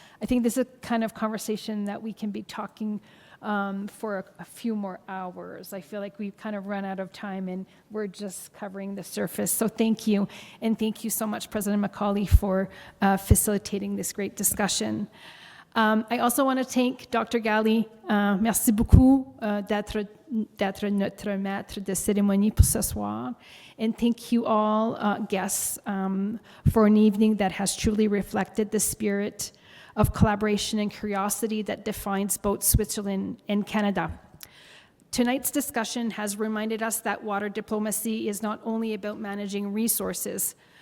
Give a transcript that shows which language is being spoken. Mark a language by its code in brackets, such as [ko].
[en] I think this is a kind of conversation that we can be talking for a few more hours. I feel like we've kind of run out of time and we're just covering the surface. So thank you. And thank you so much, President McCauley, for facilitating this great discussion. I also want to thank Dr. Galli. [fr] Merci beaucoup d'être notre maître de cérémonie pour ce soir. [en] And thank you all guests for an evening that has truly reflected the spirit of collaboration and curiosity that defines both Switzerland and Canada. Tonight's discussion has reminded us that water diplomacy is not only about managing resources,